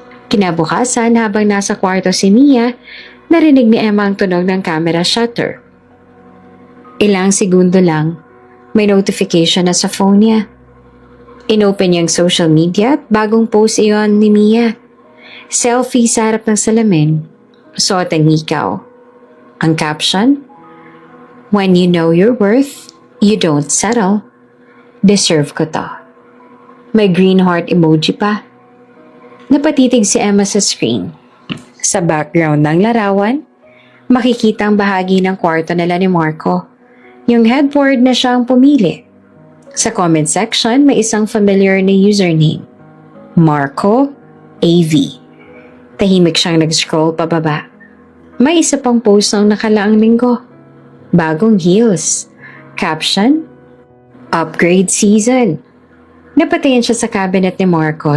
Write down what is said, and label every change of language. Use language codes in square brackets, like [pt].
[tl] Kinabukasan habang nasa kwarto si Mia, narinig ni Emma ang tunog ng camera shutter. Ilang segundo lang, may notification na sa phone niya. Inopen niyang social media at bagong post iyon ni Mia. Selfie sa harap ng salamin, suot ang hikaw. Ang caption, [en] "When you know your worth, you don't settle. [tl] Deserve ko to." May green heart emoji pa. Napatitig si Emma sa screen. Sa background ng larawan, makikita ang bahagi ng kwarto nila ni Marco. Yung headboard na siya ang pumili. Sa comment section, may isang familiar na username. Marco AV. Tahimik siyang nag-scroll pababa. May isa pang post ng nakalaang linggo. Bagong heels. Caption, "Upgrade season." Napatayin siya sa cabinet ni Marco.